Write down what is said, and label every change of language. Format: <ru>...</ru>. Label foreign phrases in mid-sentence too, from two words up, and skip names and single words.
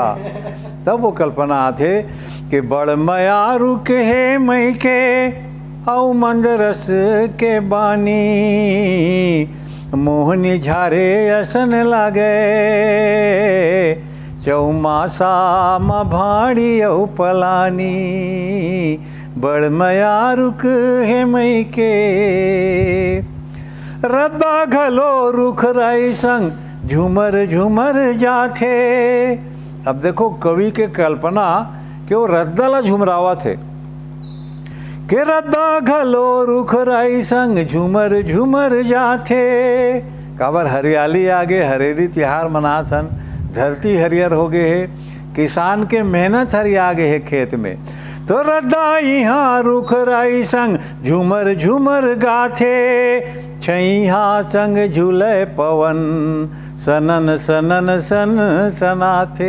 <hne>तब वो कल्पना आथे कि बड़ मया रुक हे मई के औ मंद रस के बानी, मोहनी झारे असन लागे, चौमासा म भाड़ी औ पलानी, बड़ मया रुक हे मई के। रद्दा घलो रुख राई संग झूमर झूमर जाथे। अब देखो कवि के कल्पना कि वो रद्दा ला झुमरावा थे कि रद्दा घलो रुख राई संग झूमर झूमर जाथे। काबर हरियाली आगे हरेली तिहार मनाथन, धरती हरियर हो गए है, किसान के मेहनत हरिया गए है खेत में। तो रद्दा यहाँ रुख राई संग झूमर झूमर गाथे, छैहा संग झूले पवन सनन सनन सन सनाथे।</hne>